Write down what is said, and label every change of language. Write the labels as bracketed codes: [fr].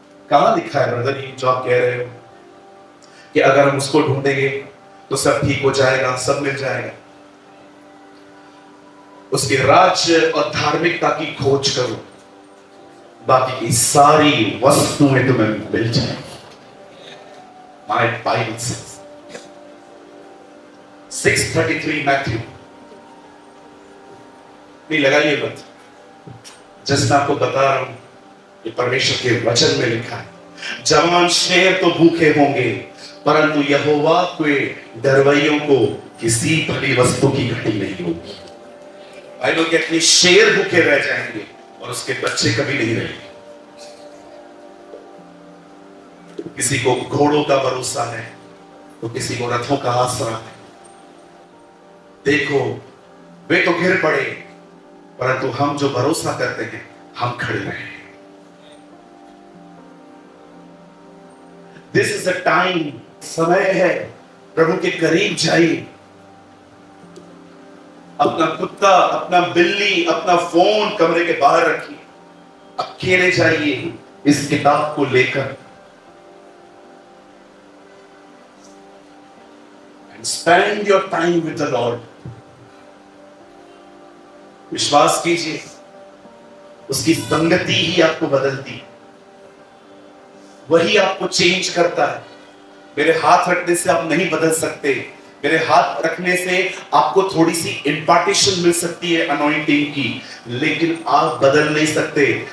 [hi] कहां लिखा है ब्रदर ये जो आप कह रहे हो कि अगर हम उसको ढूंढेंगे तो सब ठीक हो जाएगा, सब मिल जाएगा? उसके राज्य और धार्मिकता की खोज करो, बाकी की सारी वस्तुएं तुम्हें मिल जाएंगी। [en] My Bible says 6:33 Matthew. [hi] नहीं लगाइए मत, जस्ट मैं आपको बता रहा हूं, ये परमेश्वर के वचन में लिखा है। जवान शेर तो भूखे होंगे, परंतु यहोवा के डरवैयों को किसी भली वस्तु की घटी नहीं होगी। भाई लोग अपने शेर भूखे रह जाएंगे और उसके बच्चे कभी नहीं रहेंगे। किसी को घोड़ों का भरोसा है तो किसी को रथों का आसरा है। देखो वे तो गिर पड़े, परंतु हम जो भरोसा करते हैं हम खड़े रहे। [en] this is a time, [hi] समय है, प्रभु के करीब जाइए। अपना कुत्ता, अपना बिल्ली, अपना फोन कमरे के बाहर रखिए, अकेले जाइए इस किताब को लेकर। [en] Spend your time with the Lord। [hi] विश्वास कीजिए, उसकी संगति ही आपको बदलती, वही आपको चेंज करता है। मेरे हाथ रखने से आप नहीं बदल सकते, मेरे हाथ रखने से आपको थोड़ी सी इंपार्टेशन मिल सकती है अनॉइंटिंग की, लेकिन आप बदल नहीं सकते।